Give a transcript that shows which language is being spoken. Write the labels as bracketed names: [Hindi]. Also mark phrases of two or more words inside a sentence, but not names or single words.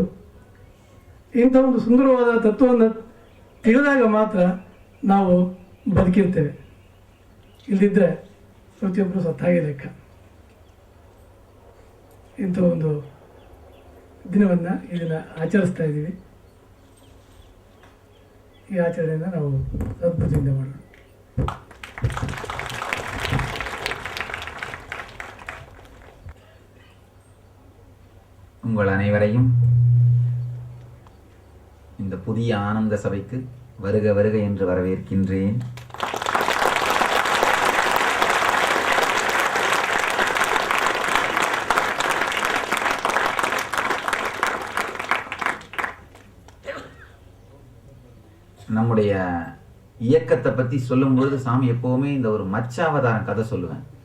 [Kannada] ಇಂಥ ಒಂದು ಸುಂದರವಾದ ತತ್ವವನ್ನು ತಿಳಿದಾಗ ಮಾತ್ರ ನಾವು ಬದುಕಿರ್ತೇವೆ. ಇಲ್ಲದಿದ್ದರೆ ಪ್ರತಿಯೊಬ್ಬರು ಸತ್ತಾಗಿ ಲೆಕ್ಕ. ಇಂಥ ಒಂದು ದಿನವನ್ನು ಈ ದಿನ ಆಚರಿಸ್ತಾ ಇದ್ದೀವಿ. ಈ ಆಚರಣೆಯನ್ನು ನಾವು ಅದ್ಭುತದಿಂದ ಮಾಡೋಣ. [Tamil] உங்கள் அனைவரையும் இந்த புதிய ஆனந்த சபைக்கு வருக வருக என்று வரவேற்கின்றேன். நம்முடைய இயக்கத்தை பற்றி சொல்லும்பொழுது சாமி எப்போவுமே இந்த ஒரு மச்சாவதாரம் கதை சொல்லுவேன்.